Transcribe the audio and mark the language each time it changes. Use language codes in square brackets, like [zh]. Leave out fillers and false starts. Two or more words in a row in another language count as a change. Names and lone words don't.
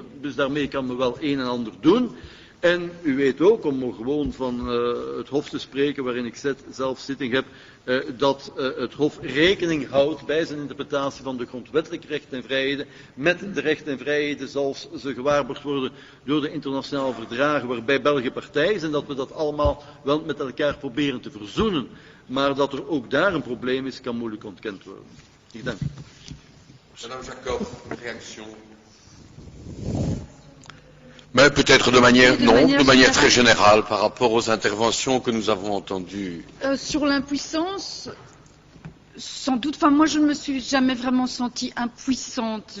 [nl] Dus daarmee kan men wel een en ander doen. En u weet ook, om gewoon van het Hof te spreken waarin ik zelf zitting heb, dat het Hof rekening houdt bij zijn interpretatie van de grondwettelijke rechten en vrijheden met de rechten en vrijheden zoals ze gewaarborgd worden door de internationale verdragen waarbij België partij is en dat we dat allemaal wel met elkaar proberen te verzoenen. Maar dat er ook daar een probleem is, kan moeilijk ontkend worden. Ik dank u. [fr] Madame Jacob, réaction. Mais peut-être de manière très générale par rapport aux interventions que nous avons entendues. Sur l'impuissance, sans doute, moi je ne me suis jamais vraiment sentie impuissante.